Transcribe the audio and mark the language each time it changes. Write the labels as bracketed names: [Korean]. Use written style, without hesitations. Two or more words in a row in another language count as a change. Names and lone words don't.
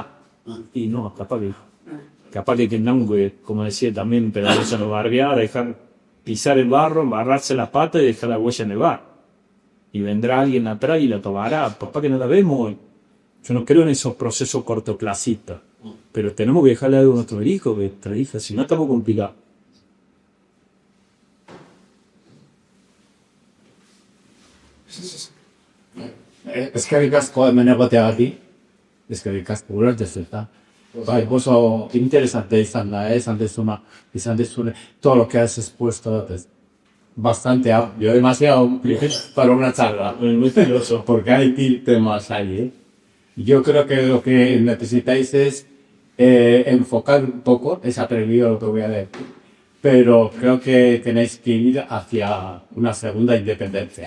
[Spanish] Y no, capaz que tengamos que, como decía también, pedazo en los barriadas, dejar pisar el barro, embarrarse las patas y dejar la huella en el bar. Y vendrá alguien atrás y la tomará. Papá, que no la vemos. Yo no creo en esos procesos cortoplacistas. Pero tenemos que dejarle algo a nuestros hijos, a nuestras hijas, si no estamos complicados. [Basque] Eskerrik asko hemen egoteagatik. Eskerrik asko ulertez eta. Bai, oso interesante izan da, izan dezune, [Spanish] todo lo que has expuesto es bastante amplio, demasiado para una charla. Muy filoso. Porque hay temas ahí, Yo creo que lo que necesitáis es enfocar un poco, es atrevido lo que voy a decir, pero creo que tenéis que ir hacia una segunda independencia.